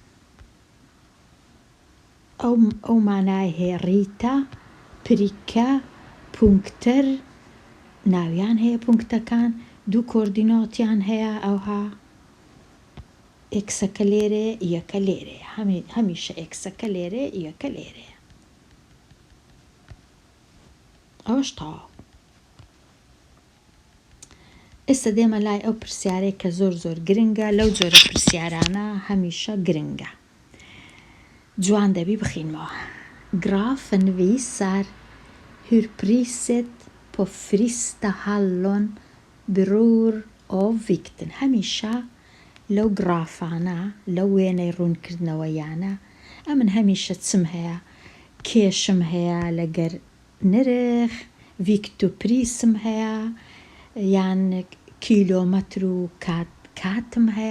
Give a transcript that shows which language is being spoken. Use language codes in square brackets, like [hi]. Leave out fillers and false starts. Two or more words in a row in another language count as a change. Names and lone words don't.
[ckb] ئەو مانای هەیە [sv] rita pricka punkter [ckb] ناویان هەیە پونکتەکان 2 کۆردینۆتیان هەیە ئەوها ئێکسەکە لێرێ یەکە لێرەیە هەمیشە ئێکسەکە لێرێ یەکە لێرەیە ئەوەش تەواو ئێستا دێمە لای ئەو پرسیارەی کە زۆر گرنگە لەو جۆرە پرسیارانە هەمیشە گرنگە جوان دەبی بخینمەوە [sv] Grafen visar hur priset på frista hallon beror av vikten [ckb] هەمیشە لەو گرافانە لەو وێنەی ڕوونکردنەوەیانە ئەمن هەمیشە چم هەیە کێشم هەیە لەگەر نرخ ڤیکتۆپریسم هەیە یان کیلۆمەتر و کاتم هەیە